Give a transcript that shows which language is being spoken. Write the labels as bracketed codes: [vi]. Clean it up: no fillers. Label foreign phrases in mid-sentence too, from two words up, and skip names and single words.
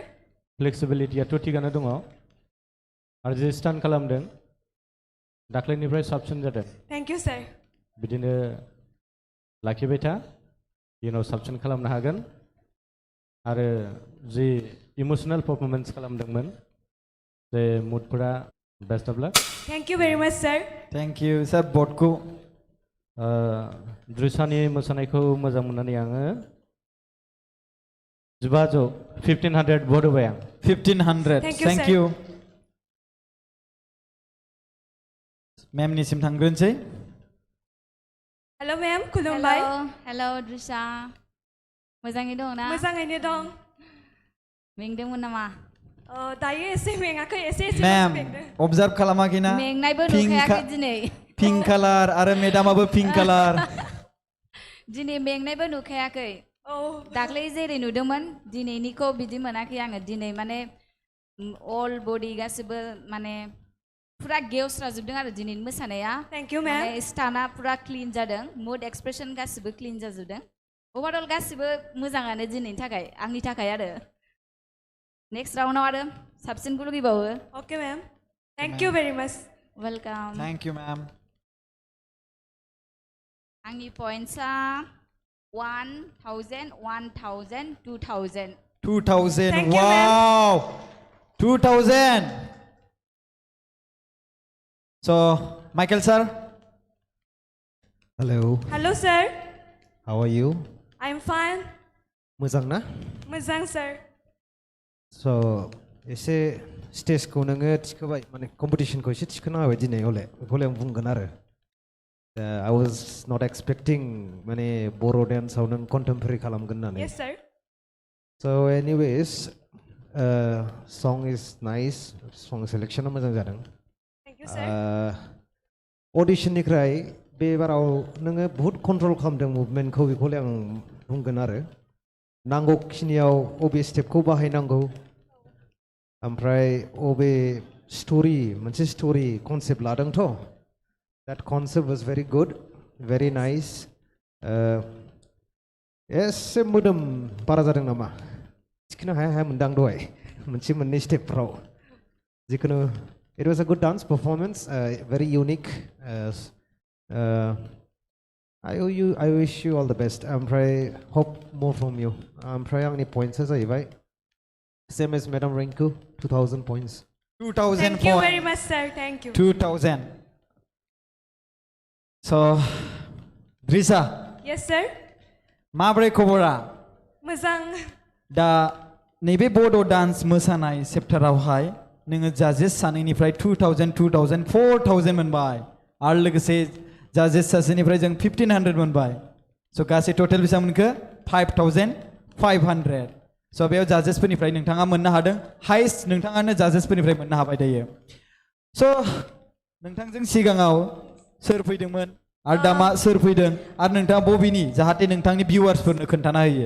[brx] फ्लेक्सिबिलिटियाथ' थिगानो दङ आरो जे स्टान्ट खालामदों दाख्लैनिफ्राय साबसिन जादों [en] thank you sir [brx] बिदिनो लाखिबाय था इयुनाव साबसिन खालामनो हागोन आरो जि इमोसनेल पारफरमेन्स खालामदोंमोन जे मुडफोरा [en] best of luck Thank you very much, sir. thank you sir बटखौ [brx] द्रिसानि मोसानायखौ मोजां मोननानै आङो 1500 भट होबाय आं 1500 [en] Thank you, थेंक sir. [brx] यू मेमनिसिम थांग्रोनोसै [en] Hello, ma'am. खुलुमबाय. [brx] हेलौ द्रिसा मोजाङै दं ना मोजाङैनो दं. मेंदोंमोन नामा दायो एसे मेङाखै एसे एसे मैम मेंदों. ऑब्जर्व खालामाखैना मेंनायबो Pink नुखायाखै का- दिनै [en] pink colour [brx] आरो मेडामाबो [en] pink colour [brx] दिनै मेंनायबो नुखायाखै Oh, दाख्लै जेरै नुदोंमोन दिनैनिखौ बिदि मोनाखै आङो दिनै माने [en] all body [brx] गासिबो माने पुरा गेवस्राजोबदों आरो दिनैनि मोसानाया [en] thank you, ma'am. [brx] माने स्टाना पुरा क्लिन जादों [en] mood expression [brx] गासिबो क्लिन जाजोबदों ओभारअल गासिबो मोजाङानो दिनैनि थाखाय आंनि थाखाय आरो नेक्स्ट राउन्डआव आरो साबसिनखौ लुगैबावो [en] Okay, ma'am. Thank you very much. वेलकाम thank you ma'am [brx] आंनि पइन्ट्सआ 1000 1000 2000 2000 [en] Thank you, wow 2000 so Michael sir Hello, Hello, sir. how are you? I'm fine. [brx] मोजां ना? मोजां, sir. So एसे स्टेजखौ नोङो थिखोबाय माने कम्पिटिशनखौ एसे थिखोना होबाय दिनै हले बेखौले आं बुंगोन आरो [en] I was not expecting [brx] माने बर' डेन्सआव नों कन्टेम्परारि खालामगोन होननानै [en] Yes, sir. So anyways song is nice song selection [brx] मोजां जादों [en] Thank you, sir. [brx] अडिशननिफ्राय बे बाराव नोङो बहुत कन्ट्रल खालामदों मुभमेन्टखौ बेखौले आं बुंगोन आरो नांगौखिनियाव अबे स्टेपखौ बाहायनांगौ ओमफ्राय अबे स्टोरी मोनसे स्टोरी कनसेप्ट लादोंथ' [en] that concept was very good very nice [brx] एसे मोदोम बारा जादों नामा थिखोनो हाया हाया मोनदां दहाय मोनसे मोननै स्टेपफ्राव जिखुनु [en] it was a good dance performance very unique I wish you all the best [brx] ओमफ्राय [en] hope more from you [brx] ओमफ्राय आंनि points जाहैबाय [en] same as Madam Rinku 2000 points 2000 Thank you very points much, sir. Thank you. 2000 so Drisa Yes, sir. [brx] माब्रै खबरा मोजां. दा नैबे बड' डान्स मोसानाय सेप्टारावहाय नोङो जाजेस सानैनिफ्राय 2000 2000 4000 मोनबाय आरो लोगोसे जाजेस सासेनिफ्राय जों 1500 मोनबाय स' गासै टटेल बेसेबां मोनखो 5500 स' बेयाव जाजेसफोरनिफ्राय नोंथाङा मोननो हादों हाइस्ट नोंथाङानो जाजेसफोरनिफ्राय मोननो हाबाय दायो स' नोंथांजों सिगाङाव सोर फैदोंमोन आरो दा मा सोर फैदों आरो नोंथाङा बबेनि जाहाथे नोंथांनि भिउवार्सफोरनो खोन्थाना होयो